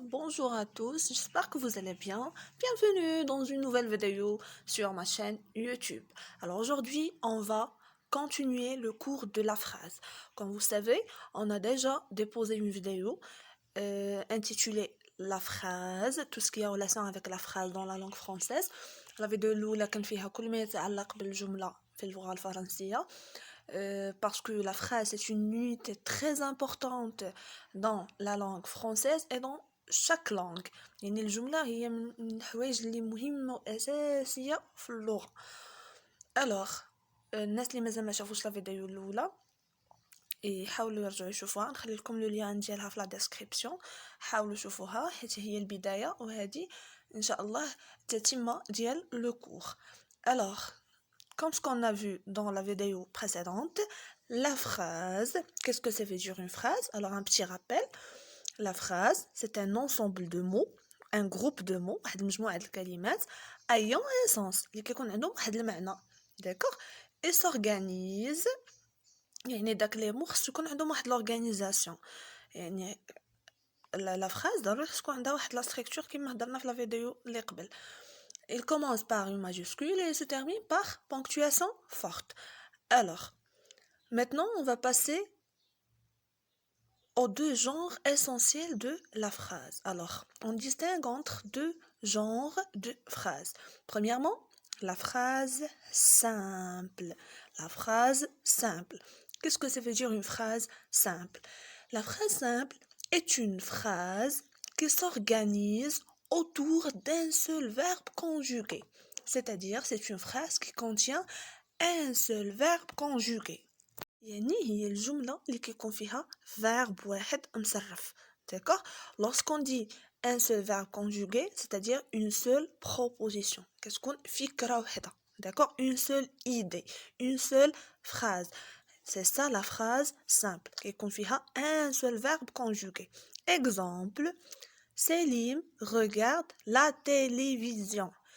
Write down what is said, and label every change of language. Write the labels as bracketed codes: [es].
[fr] Bonjour à tous, j'espère que vous allez bien. Bienvenue dans une nouvelle vidéo sur ma chaîne YouTube. Alors aujourd'hui, on va continuer le cours de la phrase. Comme vous savez, on a déjà déposé une vidéo intitulée La phrase, tout ce qui est en relation avec la phrase dans la langue française. La vidéo [ar] الأولى كان فيها كل ما يتعلق بالجملة في اللغة الفرنسية. [fr] Parce que la phrase est une unité très importante dans la langue française et dans chaque langue. [ar] يعني الجملة هي من الحوايج اللي مهمة وأساسية في اللغة. Alors الناس اللي مازال ما شافوش لا فيديو الأولى يحاولوا يرجعوا يشوفوها، نخلي لكم لو لين ديالها في لا ديسكريبسيون. حاولوا شوفوها حيت هي البداية وهذه إن شاء الله تتمة ديال لو كور. [fr] Alors comme ce qu'on a vu dans la vidéo précédente, la phrase, qu'est-ce que ça veut dire une phrase? Alors un petit rappel, la phrase c'est un ensemble de mots, un groupe de mots, [ar] واحد مجموعة الكلمات [fr] ayant un sens, [ar] اللي كيكون عندهم واحد المعنى, [fr] d'accord? Et s'organise, [ar] يعني داك لي مو خصو يكون عندهم واحد l'organisation, يعني la phrase ضروري خص يكون عندها واحد لا structure كيما هضرنا في la vidéo اللي قبل. [fr] Il commence par une majuscule et se termine par ponctuation forte. Alors, maintenant, on va passer aux deux genres essentiels de la phrase. Alors, on distingue entre deux genres de phrases. Premièrement, la phrase simple. La phrase simple. Qu'est-ce que ça veut dire une phrase simple? La phrase simple est une phrase qui s'organise autour d'un seul verbe conjugué. C'est-à-dire, c'est une phrase qui contient un seul verbe conjugué. [ar] يعني هي الجملة اللي كيكون فيها verbe واحد مصرف. [fr] D'accord? Lorsqu'on dit un seul verbe conjugué, c'est-à-dire une seule proposition. [ar] كتكون فكرة واحدة. [fr] D'accord? Une seule idée, une seule phrase. C'est ça la phrase simple, [ar] كيكون فيها [fr] un seul verbe conjugué. Exemple, Selim regarde la télévision.